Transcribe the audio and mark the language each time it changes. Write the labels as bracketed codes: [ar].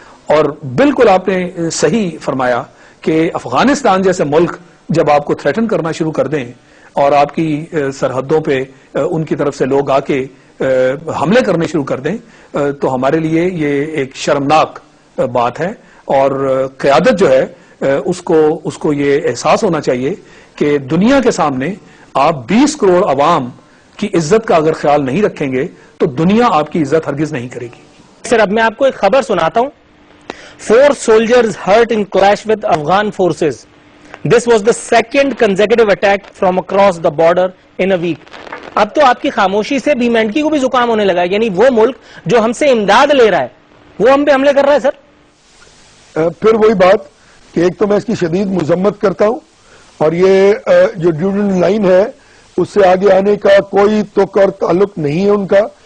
[ur] اور بالکل آپ نے صحیح فرمایا کہ افغانستان جیسے ملک جب آپ کو تھریٹن کرنا شروع کر دیں اور آپ کی سرحدوں پہ ان کی طرف سے لوگ آ کے حملے کرنے شروع کر دیں تو ہمارے لیے یہ ایک شرمناک بات ہے. اور قیادت جو ہے اس کو یہ احساس ہونا چاہیے کہ دنیا کے سامنے آپ 20 کروڑ عوام کی عزت کا اگر خیال نہیں رکھیں گے تو دنیا آپ کی عزت ہرگز نہیں کرے گی. سر, اب میں آپ کو ایک خبر سناتا ہوں. [en] 4 soldiers hurt in clash with Afghan forces. This was the second consecutive attack from across the border in a week. [ur] اب تو آپ کی خاموشی سے بھی مینڈکی کو بھی زکام ہونے لگا ہے. یعنی وہ ملک جو ہم سے امداد لے رہا ہے وہ ہم پہ حملے کر رہا ہے. سر پھر وہی بات کہ ایک تو میں اس کی شدید مذمت کرتا ہوں, اور یہ جو ڈیوڈن لائن ہے اس سے آگے آنے کا کوئی توقع اور تعلق نہیں ہے ان کا.